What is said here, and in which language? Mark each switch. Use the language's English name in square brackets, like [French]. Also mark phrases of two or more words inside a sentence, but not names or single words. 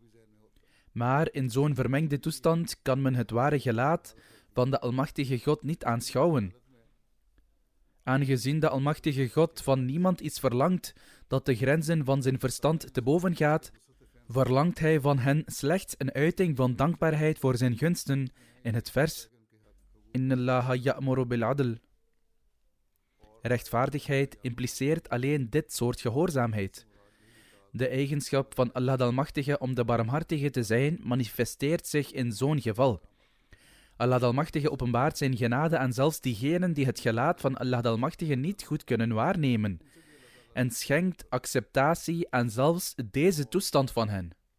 [Dutch] Maar in zo'n vermengde toestand kan men het ware gelaat van de Almachtige God niet aanschouwen. Aangezien de Almachtige God van niemand iets verlangt dat de grenzen van zijn verstand te boven gaat, verlangt Hij van hen slechts een uiting van dankbaarheid voor zijn gunsten in het vers [Arabic] إن الله يأمر بالعدل. [Dutch] Rechtvaardigheid impliceert alleen dit soort gehoorzaamheid. De eigenschap van Allah de Almachtige om de Barmhartige te zijn manifesteert zich in zo'n geval. Allah de Almachtige openbaart zijn genade aan zelfs diegenen die het gelaat van Allah de Almachtige niet goed kunnen waarnemen, en schenkt acceptatie aan zelfs deze toestand van hen.